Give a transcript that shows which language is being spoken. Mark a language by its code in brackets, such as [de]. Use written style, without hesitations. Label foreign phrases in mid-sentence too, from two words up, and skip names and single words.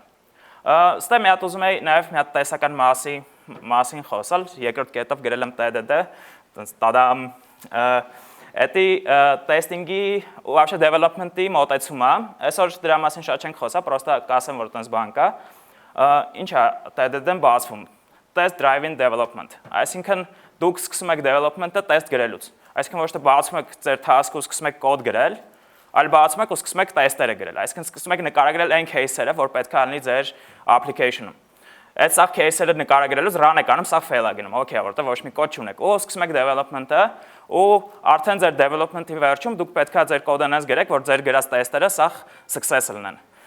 [hy] Ստե մի հատ ուզում եի նաև մի հատ տեսական մասին խոսալ, երկրորդ կետով գրել եմ TDD, տադամ, էդի տեստինգի ու вообще development-ի մոտեցումը, այսօր դրա մասին շատ չենք խոսա, պրոստը կասեմ, որ տենց բան կա, ինչ է TDD-ն բացվում։ [en] Test driven development, [hy] այսինքն դուք սկսում եք development-ը test գրելուց, այսինքն ոչ թե բացում եք ձեր task-ը ու սկսում եք կոդ գրել, այլ բացում եք ու սկսում եք տեստերը գրել, այսինքն սկսում եք նկարագրել այն case-երը, որ պետք է լինի ձեր application-ում։ Այդ սաղ case-երը նկարագրելուց run եք անում, սաղ fail է գնում, okay, որտեղ ոչ մի կոդ չունեք, ու սկսում եք development-ը, ու արդեն ձեր development-ի վերջում դուք պետք է ձեր կոդը այնպես գրեք, որ ձեր գրած տեստերը սաղ success լինեն։